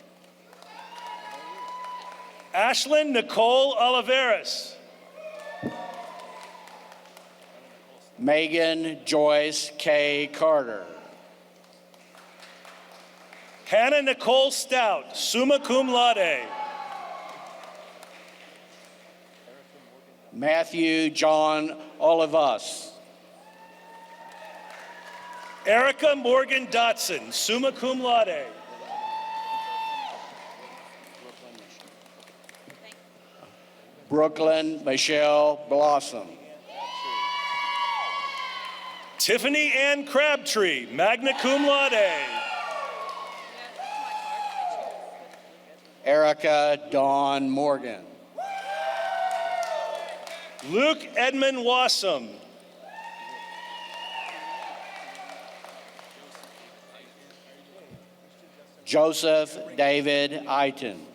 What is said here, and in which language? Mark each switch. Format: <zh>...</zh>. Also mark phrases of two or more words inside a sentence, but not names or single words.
<en>Ashlyn Nicole Oliveras. Megan Joyce K. Carter. Hannah Nicole Stout,</en> <la>summa cum laude.</la> <en>Matthew John Olivas. Erica Morgan Dotson,</en> <la>summa cum laude.</la> <en>Brooklyn Michelle Blossom. Tiffany Ann Crabtree,</en> <la>magna cum laude.</la> <en>Erica Dawn Morgan. Luke Edmund Wassam. Joseph David Eiton.</en>